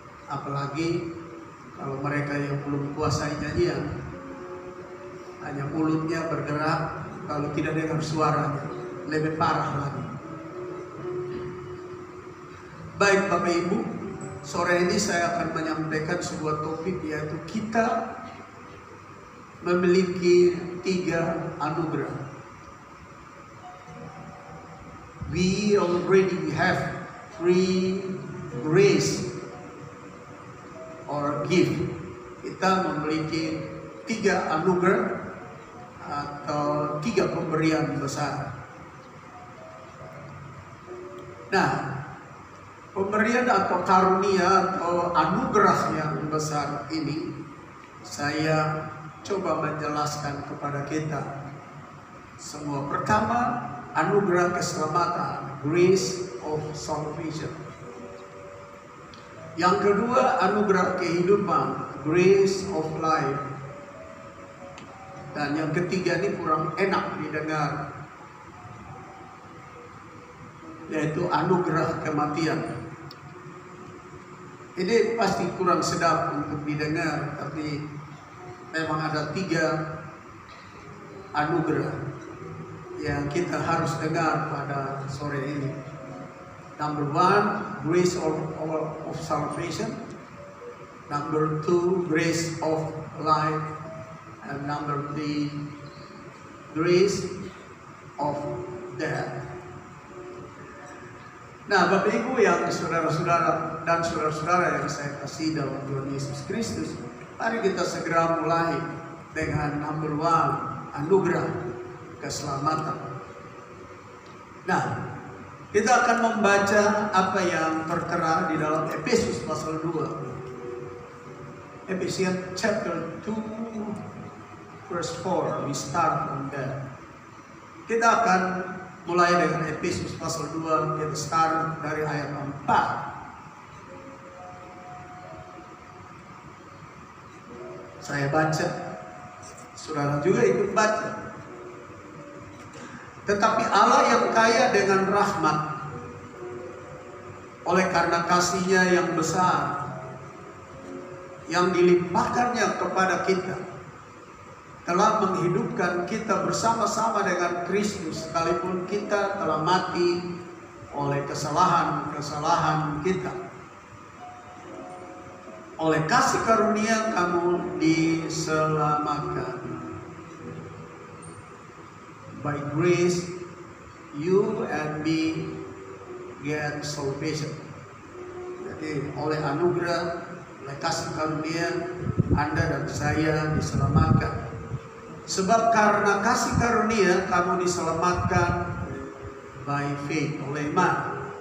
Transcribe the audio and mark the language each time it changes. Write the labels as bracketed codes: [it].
[id] Apalagi kalau mereka yang belum kuasai nyanyian, hanya mulutnya bergerak, kalau tidak dengar suaranya lebih parah lagi. Baik Bapak Ibu, sore ini saya akan menyampaikan sebuah topik, yaitu kita memiliki 3 anugerah. [en] We already have 3 grace or gift. [id] Kita memiliki 3 anugerah atau 3 pemberian besar. Nah, pemberian atau karunia atau anugerah yang besar ini saya coba menjelaskan kepada kita semua. Pertama, anugerah keselamatan, [en] grace of salvation. [id] Yang kedua, anugerah kehidupan, [en] grace of life. [id] Dan yang ketiga ini kurang enak didengar, yaitu anugerah kematian. Ini pasti kurang sedap untuk didengar, tapi memang ada 3 anugerah yang kita harus dengar pada sore ini. [en] Number one, grace of salvation. Number two, grace of life. And number three, grace of death. [id] Nah, Bapak Ibu yang saudara-saudara dan saudara-saudara yang saya kasih dalam Tuhan Yesus Kristus, mari kita segera mulai dengan [en] number one, [id] anugerah keselamatan. Nah, kita akan membaca apa yang tertera di dalam Efesus pasal 2. [en] Ephesians chapter 2 verse 4. We start from there. [id] Kita akan mulai dengan Efesus pasal 2. Kita start dari ayat 4. Saya baca, saudara juga ikut baca. Tetapi Allah yang kaya dengan rahmat, oleh karena kasih-Nya yang besar, yang dilimpahkannya kepada kita, telah menghidupkan kita bersama-sama dengan Kristus, sekalipun kita telah mati oleh kesalahan-kesalahan kita. Oleh kasih karunia kamu diselamatkan. [en] By grace, you and me get salvation. [id] Jadi oleh anugerah, oleh kasih karunia, Anda dan saya diselamatkan. Sebab karena kasih karunia kamu diselamatkan [en] by faith, [id] oleh iman.